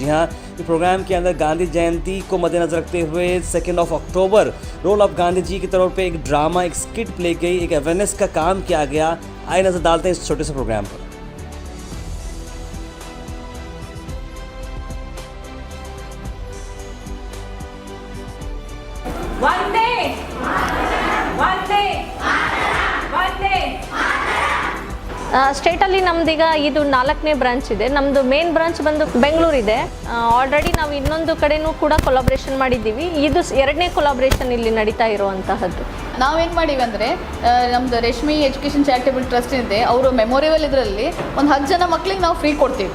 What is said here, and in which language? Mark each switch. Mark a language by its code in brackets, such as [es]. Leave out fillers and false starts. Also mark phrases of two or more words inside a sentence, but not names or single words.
[hi] जी हाँ, इस प्रोग्राम के अंदर गांधी जयंती को मद्देनजर रखते हुए 2 अक्टूबर [en] role of [hi] गांधी जी के तौर पे एक ड्रामा, एक [en] skit play [hi] गई, एक अवेयरनेस का काम किया गया। आइए नजर डालते हैं इस छोटे से प्रोग्राम पर। वंदे वंदे वंदे [kn] ಸ್ಟೇಟಲ್ಲಿ ನಮ್ದೀಗ ಇದು 4ನೇ ಬ್ರಾಂಚ್ ಇದೆ. ನಮ್ಮದು [en] main branch [kn] ಬಂದು ಬೆಂಗಳೂರಿದೆ. ಆಲ್ರೆಡಿ ನಾವು ಇನ್ನೊಂದು ಕಡೆನೂ ಕೂಡ ಕೊಲಾಬ್ರೇಷನ್ ಮಾಡಿದ್ದೀವಿ. ಇದು 2ನೇ ಕೊಲಾಬ್ರೇಷನ್ ಇಲ್ಲಿ ನಡೀತಾ ಇರುವಂತಹದ್ದು. ನಾವೇನು ಮಾಡೀವಿ ಅಂದರೆ ನಮ್ಮದು ರೇಷ್ಮೆ ಎಜುಕೇಷನ್ ಚಾರಿಟೇಬಲ್ ಟ್ರಸ್ಟ್ ಇದೆ, ಅವರು ಮೆಮೋರಿಯಲ್ ಇದರಲ್ಲಿ ಒಂದು 10 ಜನ ಮಕ್ಳಿಗೆ ನಾವು ಫ್ರೀ ಕೊಡ್ತೀವಿ.